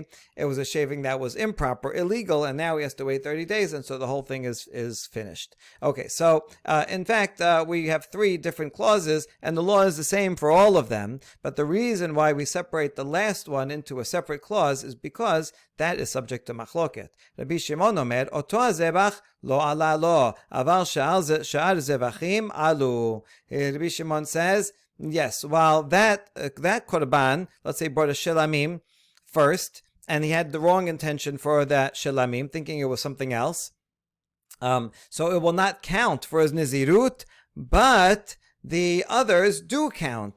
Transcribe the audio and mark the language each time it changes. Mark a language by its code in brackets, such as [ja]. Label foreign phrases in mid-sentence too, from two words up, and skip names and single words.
[en] It was a shaving that was improper, illegal, and now he has to wait 30 days, and so the whole thing is finished. Okay, so in fact, we have 3 different clauses, and the law is the same for all of them, but the reason why we separate the last one into a separate clause is because that is subject to machloket. [he] רבי שמעון אומר, אותו הזבח לא עלה לו, אבל שאר זבחים עלו. [en] Rabbi Shimon says, yes, while that korban, let's say, brought a shelamim first, and he had the wrong intention for that shelamim, thinking it was something else, so it will not count for his nizirut, but the others do count.